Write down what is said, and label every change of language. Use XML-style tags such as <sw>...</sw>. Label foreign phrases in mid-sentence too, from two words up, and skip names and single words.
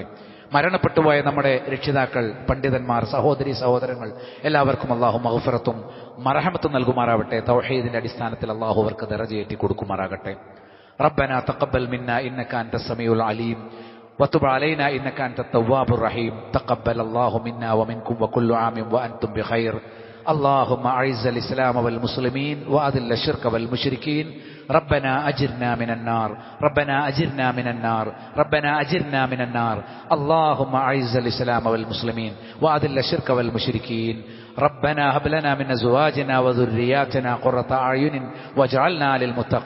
<ml>മരണപ്പെട്ടുപോയ നമ്മുടെ രക്ഷിതാക്കൾ, പണ്ഡിതന്മാർ, സഹോദരി സഹോദരങ്ങൾ എല്ലാവർക്കും അള്ളാഹു മഗ്ഫിറത്തും മർഹമത്തും നൽകുമാറാവട്ടെ. തൗഹീദിന്റെ അടിസ്ഥാനത്തിൽ അള്ളാഹു അവർക്ക് ദറജയേറ്റി കൊടുക്കുമാറാകട്ടെ.</ml> <ar>ربنا تقبل منا إنك أنت السميع العليم وتب علينا إنك أنت التواب الرحيم. تقبل الله منا ومنكم وكل عام وأنتم بخير. اللهم أعز الإسلام والمسلمين وأذل الشرك والمشركين. ربنا أجرنا من النار، ربنا أجرنا من النار، ربنا أجرنا من النار. اللهم أعز الإسلام والمسلمين وأذل الشرك والمشركين. ربنا هب لنا من أزواجنا وذرياتنا قرة أعين واجعلنا للمتقين إماما.</ar>